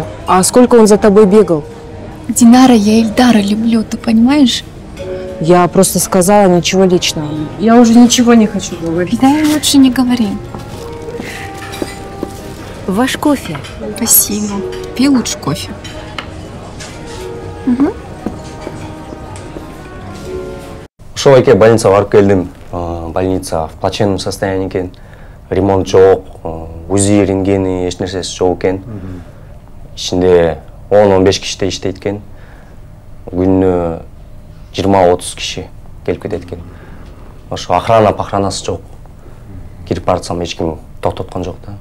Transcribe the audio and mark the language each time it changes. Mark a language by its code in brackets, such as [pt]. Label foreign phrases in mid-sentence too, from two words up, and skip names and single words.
[ru] А сколько он за тобой бегал? Динара, я Эльдара люблю, ты понимаешь? Я просто сказала, ничего личного. Я уже ничего не хочу говорить. Да, лучше не говори. Ваш кофе. Спасибо. Пей лучше кофе. [ky] Ошол эке больницага барып келдим. [ru] Больница в плачевном состоянии экен. [ky] Ремонт жок, УЗИ, рентгени, эч нерсеси жок экен. Ичинде 10-15 киши иштейт экен. Күнүнө 20-30 киши келип кетет экен. Ошо охранасы жок. Кирип барсам эч ким токтоткон жок да.